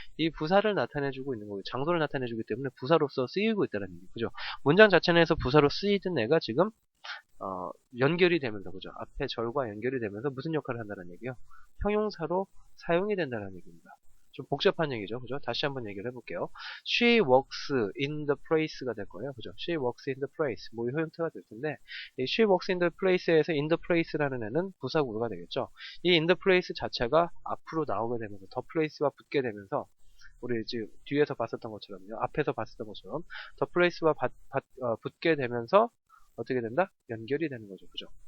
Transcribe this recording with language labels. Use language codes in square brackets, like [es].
[ko] 이 부사를 나타내주고 있는 거고 장소를 나타내주기 때문에 부사로서 쓰이고 있다는 얘기. 그죠? 문장 자체 내에서 부사로 쓰이던 애가 지금 연결이 되면서, 그죠? 앞에 절과 연결이 되면서 무슨 역할을 한다는 얘기요? 형용사로 사용이 된다는 얘기입니다. 좀 복잡한 얘기죠. 그죠? 다시 한번 얘기를 해볼게요. [en] She works in the place가 [ko] 될 거예요. 그죠? [en] She works in the place. [ko] 뭐, 이 형태가 될 텐데, 이 [en] she works in the place [ko] 에서 in the place라는 애는 부사구가 되겠죠. 이 [en] in the place [ko] 자체가 앞으로 나오게 되면서, the place와 붙게 되면서, 우리 지금 뒤에서 봤었던 것처럼요. 앞에서 봤었던 것처럼, the place와 붙게 되면서, 어떻게 된다? 연결이 되는 거죠. 그죠?